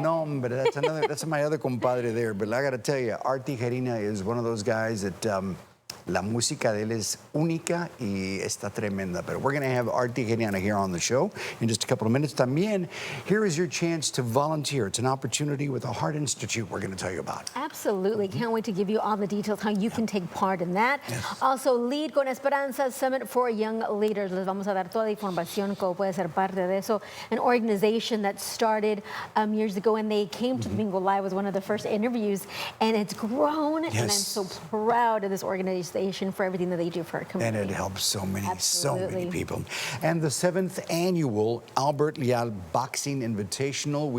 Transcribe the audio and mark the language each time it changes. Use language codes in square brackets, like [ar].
[en] no, but that's my other compadre there. But I got to tell you, Art Tijerina is one of those guys that [es] la música de él es única y está tremenda. [en] But we're going to have Art Tijerina here on the show in just a couple of minutes. También, here is your chance to volunteer. It's an opportunity with the Heart Institute we're going to tell you about. Absolutely. Can't wait to give you all the details how you can take part in that. Yes. Also, Lead con Esperanza Summit for Young Leaders. [es] Les vamos a dar toda la información cómo puede ser parte de eso. [en] An organization that started years ago, and they came to Domingo Live was one of the first interviews, and it's grown. Yes. And I'm so proud of this organization for everything that they do for our community. And it helps so many Absolutely. people. And the 7th annual Albert Leal Boxing Invitational.